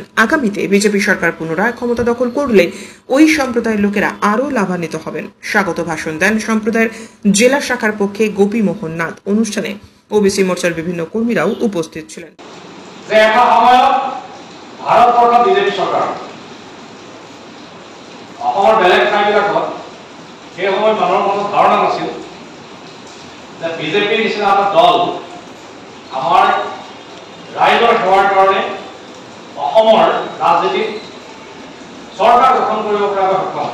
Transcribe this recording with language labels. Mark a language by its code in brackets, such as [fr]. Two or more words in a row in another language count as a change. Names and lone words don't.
[bn] আগামীতে বিজেপি সরকার পুনরায় ক্ষমতা দখল করলে ওই সম্প্রদায়ের লোকেরা আরও লাভান্বিত হবেন। স্বাগত ভাষণ দেন সম্প্রদায়ের জেলা শাখার পক্ষে গোপী মোহন নাথ। অনুষ্ঠানে ওবিসি মোর্চার বিভিন্ন কর্মীরাও উপস্থিত ছিলেন। [as] ভারতবর্ষৰ বিজেপি সরকার বেলেগ ঠাইবিলাকত সেই সময়ত মানুহৰ মনত ধাৰণা নাছিল যে বিজেপিৰ নিচিনা এটা দল আমাৰ ৰাইজৰ সেৱাৰ কাৰণে অসমৰ ৰাজনীতিত চৰকাৰ গঠন কৰিব পৰাকৈ সক্ষম।